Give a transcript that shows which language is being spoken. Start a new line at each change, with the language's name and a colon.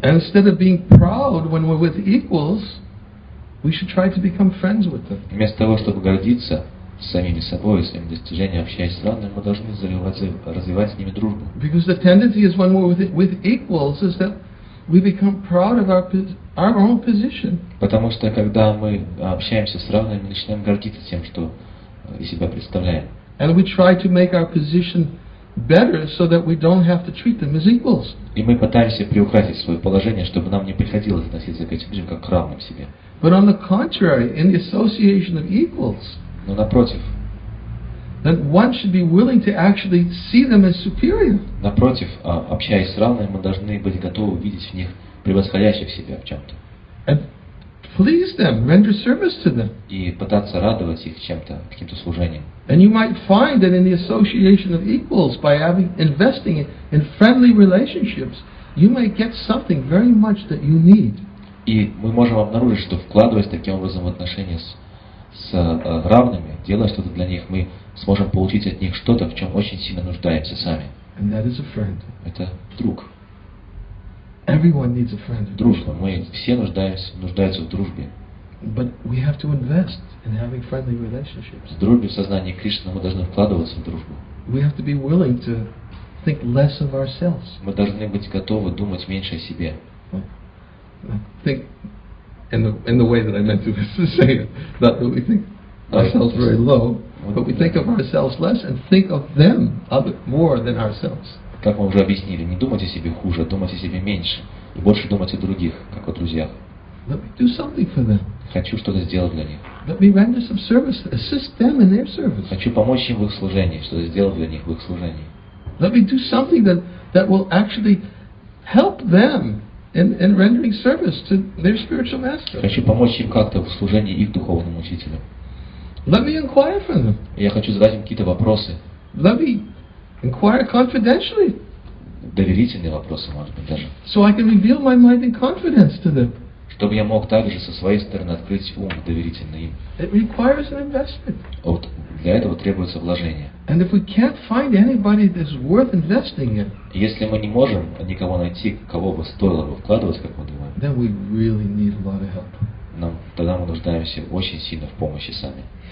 English: And instead of being proud when we're with equals, we should try to become friends with them.
Russian: Вместо того, чтобы гордиться самими собой, своими достижениями, общаясь с равными, мы должны развивать с ними дружбу.
English: Because the tendency is when we're with equals is that we become proud of our own position.
Russian: Потому что когда мы общаемся с равными, мы начинаем гордиться тем, что из себя представляем.
English: And we try to make our position better so that we don't have to treat them as equals.
Russian: И мы пытаемся приукрасить свое положение, чтобы нам не приходилось относиться к этим людям как к равным себе.
English: But on the contrary, in the association of equals,
Russian: Но напротив,
English: then one should be willing to actually see them as superior.
Russian: напротив, общаясь с равными, мы должны быть готовы видеть в них превосходящих себя в чем-то.
English: And please them, render service to them.
Russian: И пытаться радовать их чем-то, каким-то служением.
English: And you might find that in the association of equals, by investing in friendly relationships, you might get something very much that you need.
Russian: И мы можем обнаружить, что вкладываясь таким образом в отношения с равными, делая что-то для них, мы сможем получить от них что-то, в чем очень сильно нуждаемся сами.
English: And that is a friend.
Russian: Это друг.
English: Everyone needs a friend.
Russian: Дружба. Мы все нуждаются в дружбе.
English: But we have to invest in having friendly relationships.
Russian: В дружбе, в сознании Кришны мы должны вкладываться в дружбу.
English: We have to be willing to think less of ourselves.
Russian: Мы должны быть готовы думать меньше о себе.
English: Think in the way that I meant to say it. Not that we think ourselves very low, but we think of ourselves less and think of them more than ourselves.
Russian: Как мы уже объяснили, не думать о себе хуже, а думать о себе меньше. И больше думать о других, как о друзьях.
English: Let me do something for them.
Russian: Хочу что-то сделать для них.
English: Let me render some service, assist them in their service.
Russian: Хочу помочь им в их служении, что-то сделать для них в их служении.
English: Let me do something that will actually help them in rendering service to their spiritual master.
Russian: Хочу помочь им как-то в служении их духовному учителю.
English: Let me inquire from them.
Russian: Я хочу задать им какие-то вопросы.
English: Let me inquire confidentially.
Russian: доверительные вопросы, может быть, даже.
English: So I can reveal my mind in confidence to them.
Russian: Чтобы я мог также со своей стороны открыть ум доверительный им.
English: It requires an investment.
Russian: Вот для этого требуется вложение.
English: And if we can't find anybody that's worth investing in,
Russian: Если мы не можем никого найти, кого бы стоило бы вкладывать, как мы думаем,
English: then we really need a lot of help.
Russian: тогда мы нуждаемся очень сильно в помощи сами.